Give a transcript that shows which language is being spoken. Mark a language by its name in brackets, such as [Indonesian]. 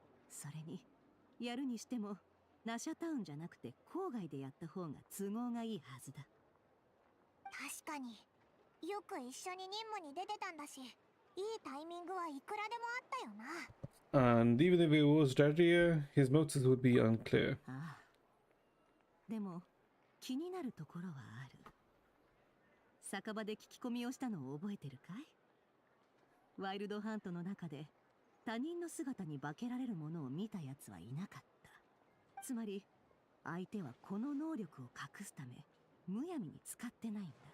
[Japanese] それにやるにしてもナシャタウンじゃなくて郊外でやった方が都合がいいはずだ。確かによく一緒に任務に出てたんだし、いいタイミングはいくらでもあったよな。 [English] And even if it was dirtier, his motives would be unclear. [Japanese] ああ、でも気になるところはある。酒場で聞き込みをしたのを覚えてるかい？ワイルドハントの中で他人の姿に化けられるものを見たやつはいなかった。つまり相手はこの能力を隠すためむやみに使ってないんだ。